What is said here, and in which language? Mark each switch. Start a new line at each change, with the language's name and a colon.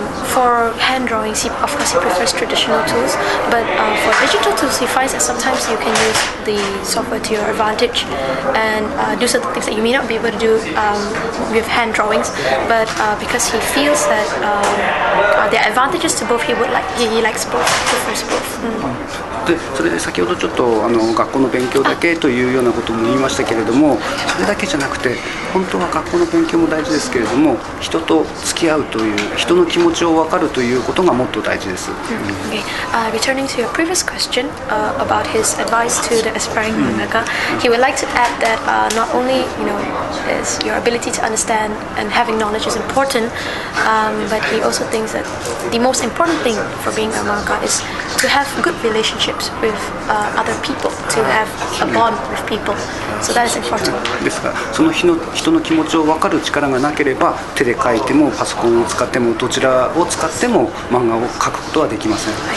English: For hand drawing, of course, he prefers traditional tools, but for digital tools, he finds that sometimes you can use the software to your advantage and do certain things that you may not be able to do with hand drawings. But because he feels that there are advantages to both, he likes both, prefers both.
Japanese: でそれで先ほどちょっと学校の勉強だけというようなことも言いましたけれども、それだけじゃなくて本当は学校の勉強も大事ですけれども、人と付き合うという人の気持ちを分かるということがもっと大事です。
English: Returning to your previous question about his advice to the aspiring mangaka, he would like to add that not only is your ability to understand and having knowledge is important, but he also thinks that the most important thing for being a manga is to have good relationships with other people, to have a bond with people. So that is important.
Japanese: ですが、その人の気持ちを分かる力がなければ、手で書いてもパソコンを使ってもどちらを使っても漫画を描くことはできません。